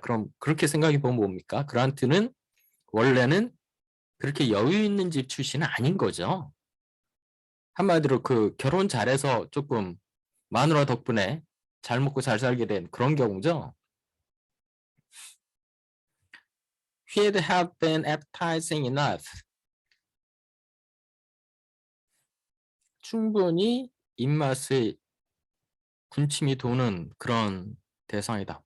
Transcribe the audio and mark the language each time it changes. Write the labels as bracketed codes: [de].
[ko] 그럼 그렇게 생각해 보면 뭡니까? 그란트는 원래는 그렇게 여유 있는 집 출신은 아닌 거죠. 한마디로 그 결혼 잘해서 조금 마누라 덕분에 잘 먹고 잘 살게 된 그런 경우죠. [en] He'd have been appetizing enough. [ko] 충분히 입맛에 군침이 도는 그런 대상이다.